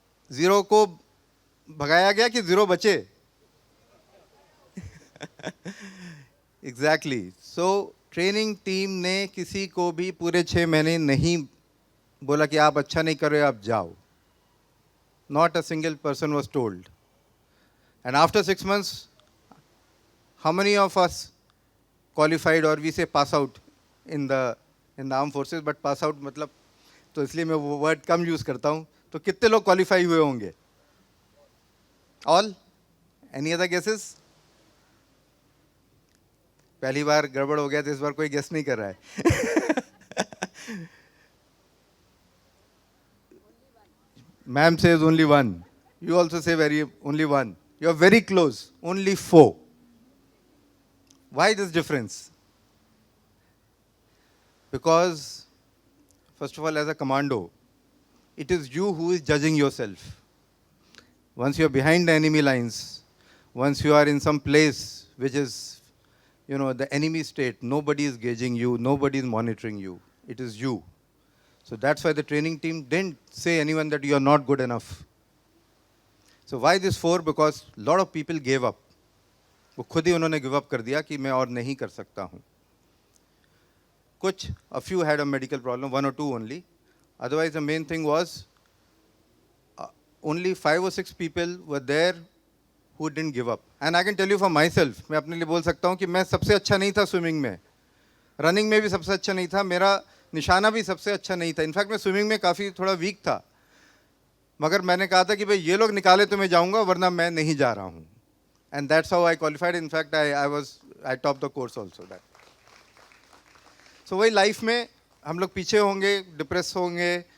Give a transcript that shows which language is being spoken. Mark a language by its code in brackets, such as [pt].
[hi] 0 को भगाया गया कि 0 बचे? एग्जैक्टली. सो ट्रेनिंग टीम ने किसी को भी पूरे 6 महीने नहीं बोला कि आप अच्छा नहीं कर रहे, आप जाओ. [en] Not a single person was told. And after 6 months, how many of us qualified, or we say pass out in the armed forces, but pass out [hi] मतलब, तो इसलिए मैं वो वर्ड कम यूज़ करता हूँ. तो कितने लोग क्वालिफाई हुए होंगे? [en] All? Any other guesses? [hi] पहली बार गड़बड़ हो गया तो इस बार कोई गेस नहीं कर रहा है. [en] Ma'am says only 1. You also say only 1. You are very close. Only 4. Why this difference? Because, first of all, as a commando, it is you who is judging yourself. Once you are behind the enemy lines, once you are in some place which is, the enemy state, nobody is gauging you, nobody is monitoring you. It is you. So that's why the training team didn't say anyone that you are not good enough. So why this 4? Because a lot of people gave up. [hi] वो खुद ही उन्होंने give up कर दिया कि मैं और नहीं कर सकता हूँ. [en] कुछ, a few had a medical problem, 1 or 2 only. Otherwise the main thing was only 5 or 6 people were there who didn't give up. And I can tell you for myself, [hi] मैं अपने लिए बोल सकता हूँ कि मैं सबसे अच्छा नहीं था स्विमिंग में, रनिंग में भी सबसे अच्छा नहीं था, मेरा निशाना भी सबसे अच्छा नहीं था. इनफैक्ट मैं स्विमिंग में काफ़ी थोड़ा वीक था, मगर मैंने कहा था कि भाई ये लोग निकाले तो मैं जाऊँगा, वरना मैं नहीं जा रहा हूँ. [en] And that's how I qualified. In fact I top the course also. That. [hi] सो वही लाइफ में हम लोग पीछे होंगे, डिप्रेस होंगे.